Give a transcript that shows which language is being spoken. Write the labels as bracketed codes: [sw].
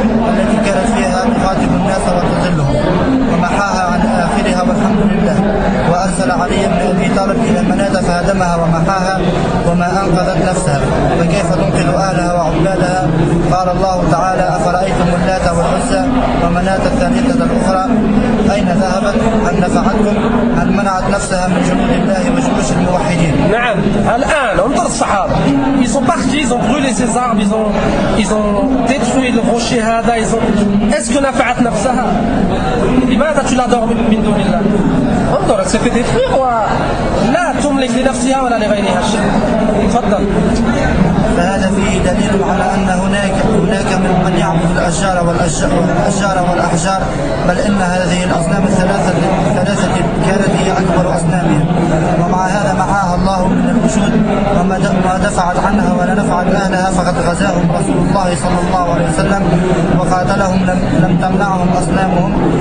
[ar] التي كانت فيها تخاطب الناس وتظلهم ومحاها عن آخرها والحمد لله، وأرسل علي بن أبي طالب إلى منى فهدمها ومحاها وما أنقذت نفسها، فكيف تنقذ أهلها وعبادها؟ قال الله تعالى: أفرأيتم اللات والعزى ومناة الثالثة الأخرى أين ذهبت؟ هل نفعتكم؟ هل منعت نفسها من جنود الله وجيوش الموحدين؟ نعم. الآن انظر الصحابة، [fr] ils sont partis, ils ont brûlé ces arbres, ils ont détruit le rocher [ar] هذا. [fr] Est-ce que [ar] نفعت نفسها؟ لماذا تلا دور من دون الله؟ انظر سوف تدفعها لا تملك لنفسها ولا لغيرها شيء. تفضل. فهذا فيه دليل على أن هناك من يعبد الأشجار والأحجار، بل إن هذه الأصنام الثلاثة كانت هي أكبر أصنامها، ومع هذا معاها الله من الوجود، وما دفعت عنها ولا نفعت أهلها، فقد غزاهم رسول الله صلى الله عليه وسلم وقاتلهم لم تمنعهم أصنامهم.